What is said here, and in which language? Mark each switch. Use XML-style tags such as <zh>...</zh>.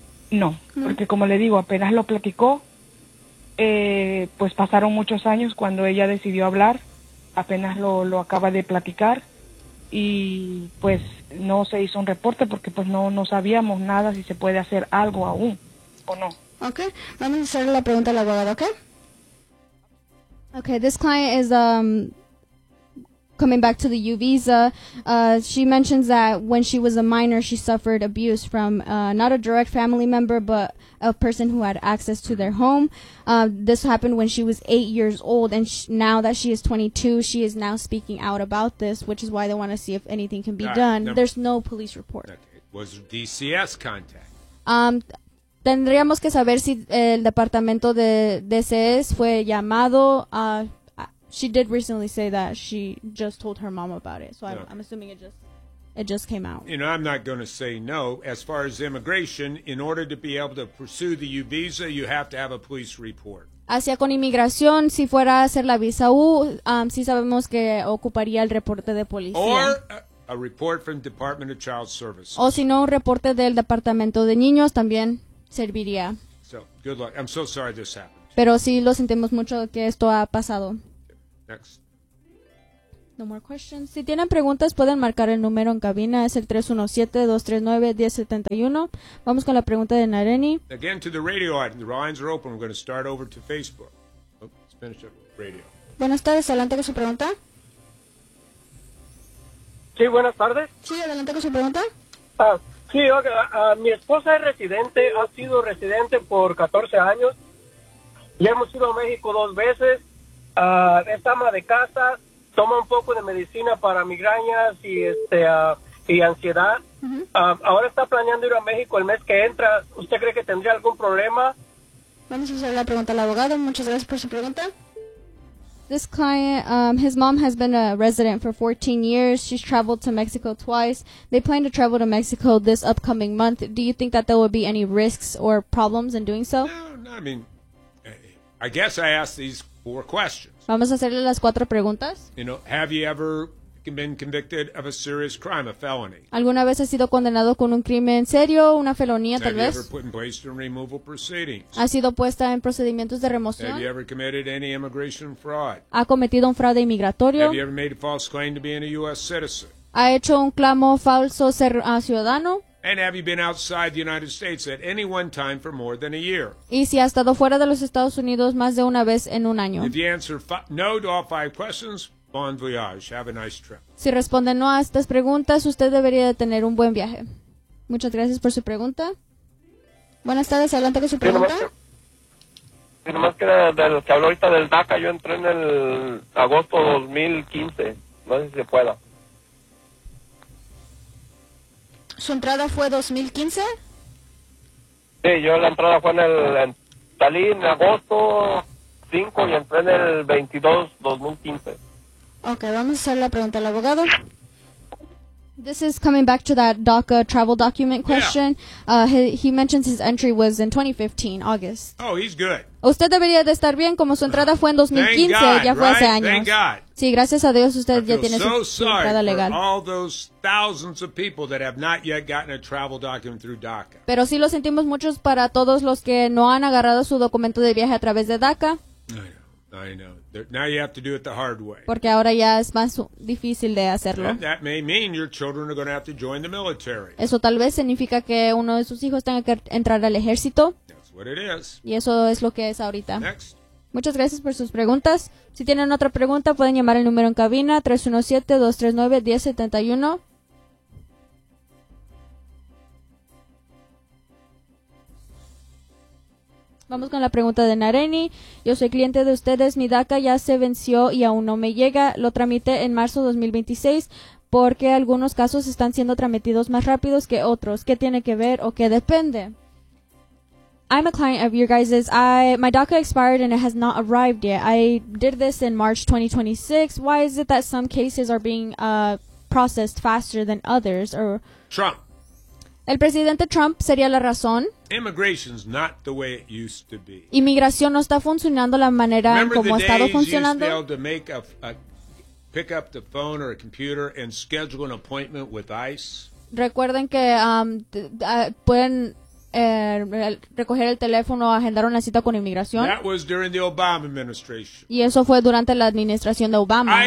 <es>No, porque como le digo, apenas lo platicó. Pues pasaron muchos años cuando ella decidió hablar, apenas lo acaba de platicar y pues no se hizo un reporte porque pues no sabíamos nada si se puede hacer algo aún o no. Okay, vamos a hacer la pregunta al abogado, okay?</es> <en>Okay, this client is coming back to the U visa. She mentions that when she was a minor, she suffered abuse from not a direct family member, but a person who had access to their home. This happened when she was 8 years old, and now that she is 22, she is now speaking out about this, which is why they want to see if anything can be done. There's no police report. Okay. Was DCS contact?</en> <es>Tendríamos que saber si el departamento de DCS fue llamado.</es> <en>She did recently say that she just told her mom about it, so no. I'm assuming it just came out. You know, I'm not going to say no. As far as immigration, in order to be able to pursue the U visa, you have to have a police report.</en> <es>Hacia con inmigración, si fuera a hacer la visa U, sí sabemos que ocuparía el reporte de policía.</es> <en>Or a report from Department of Child Services.</en> <es>O si no, un reporte del Departamento de Niños también serviría.</es> <en>So, good luck. I'm so sorry this happened.</en> <es>Pero sí lo sentimos mucho que esto ha pasado.</es> <en>Next. No more questions.</en> <es>Si tienen preguntas, pueden marcar el número en cabina. Es el 317-239-1071. Vamos con la pregunta de Nareni.</es> <en>Again to the radio audience. The lines are open. We're going to start over to Facebook. Oh, let's finish up with radio.</en> <es>Buenas tardes. Adelante con su pregunta. Sí, buenas tardes. Sí, adelante con su pregunta. Sí, mi esposa es residente. Ha sido residente por 14 años. Ya hemos ido a México 2 veces. Es ama de casa. Toma un poco de medicina para migrañas y y ansiedad. Uh-huh. Ahora está planeando ir a México el mes que entra. ¿Usted cree que tendría algún problema? Vamos a hacer la pregunta al abogado. Muchas gracias por su pregunta.</es> <en>This client, his mom has been a resident for 14 years. She's traveled to Mexico twice. They plan to travel to Mexico this upcoming month. Do you think that there will be any risks or problems in doing so? No, I mean, I guess I asked these 4 questions.</en> <es>Vamos a hacerle las 4 preguntas.</es> <en>You know, have you ever been convicted of a serious crime, a felony?</en> <es>¿Alguna vez has sido condenado con un crimen serio, una felonía, tal vez?</es> <en>Have you ever put in place in removal proceedings?</en> <es>¿Ha sido puesta en procedimientos de remoción?</es> <en>Have you ever committed any immigration fraud?</en> <es>¿Ha cometido un fraude inmigratorio?</es> <en>Have you ever made a false claim to being a U.S. citizen?</en> <es>¿Ha hecho un clamo falso ser ciudadano?</es> <en>And have you been outside the United States at any one time for more than a year?</en> <es>¿Y si ha estado fuera de los Estados Unidos más de una vez en un año?</es> <en>If you answer no to all 5 questions, bon voyage. Have a nice trip.</en> <es>Si responde no a estas preguntas, usted debería de tener un buen viaje. Muchas gracias por su pregunta. Buenas tardes. Adelante con su pregunta. Nomás que se habló ahorita del DACA. Yo entré en el agosto 2015. No sé si se pueda. ¿Su entrada fue 2015? Sí, yo la entrada fue en el... salí en agosto 5 y entré en el 22-2015. Ok, vamos a hacer la pregunta al abogado.</es> <en>This is coming back to that DACA travel document question. Yeah. He mentions his entry was in 2015, August. Oh, he's good.</en> <es>Usted debería de estar bien, como su entrada fue en 2015,</es> <en>God,</en> <es>ya fue</es> <en>right?</en> <es>Hace años.</es> <en>Thank God.</en> <es>Sí, gracias a Dios usted ya tiene</es> <en>so</en> <es>su entrada legal.</es> <en>All those thousands of people that have not yet gotten a travel document through DACA.</en> <es>Pero sí lo sentimos mucho para todos los que no han agarrado su documento de viaje a través de DACA.</es> <en>I know. Now you have to do it the hard way.</en> <es>Porque ahora ya es más difícil de hacerlo.</es> <en>And that may mean your children are going to have to join the military.</en> <es>Eso tal vez significa que uno de sus hijos tenga que entrar al ejército.</es> <en>That's what it is.</en> <es>Y eso es lo que es ahorita. Next. Muchas gracias por sus preguntas. Si tienen otra pregunta, pueden llamar el número en cabina 317-239-1071. Vamos con la pregunta de Nareni. Yo soy cliente de ustedes. Mi DACA ya se venció y aún no me llega. Lo tramité en marzo 2026 porque algunos casos están siendo tramitados más rápidos que otros. ¿Qué tiene que ver o qué depende?</es> <en>I'm a client of your guys's. My DACA expired and it has not arrived yet. I did this in March 2026. Why is it that some cases are being processed faster than others? Or Trump.</en> <es>El presidente Trump sería la razón.</es> <en>Immigration's not the way it used to be.</en> <es>Inmigración no está funcionando la manera</es> <en>Remember</en> <es>en como ha estado funcionando.</es> <en>Remember the days you used to be able to pick up the phone or a computer and schedule an appointment with ICE?</en> <es>Recuerden que pueden recoger el teléfono o agendar una cita con inmigración.</es> <en>That was during the Obama administration.</en> <es>Y eso fue durante la administración de Obama.</es>